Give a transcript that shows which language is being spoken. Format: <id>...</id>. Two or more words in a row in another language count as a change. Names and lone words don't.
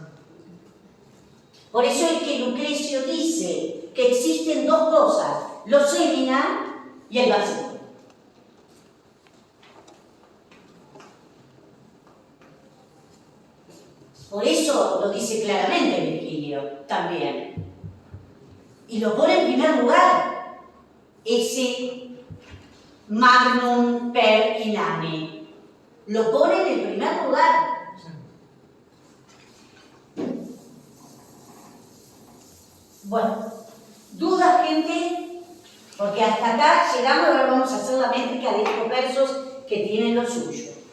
<es>Por eso es que Lucrecio dice que existen 2 cosas, los semina y el vacío. Por eso lo dice claramente Virgilio también. Y lo pone en primer lugar, ese</es> <la>magnum per inane.</la> <es>Lo pone en el primer lugar. Bueno, ¿dudas, gente? Porque hasta acá llegamos, ahora vamos a hacer la métrica de estos versos que tienen lo suyo.</es>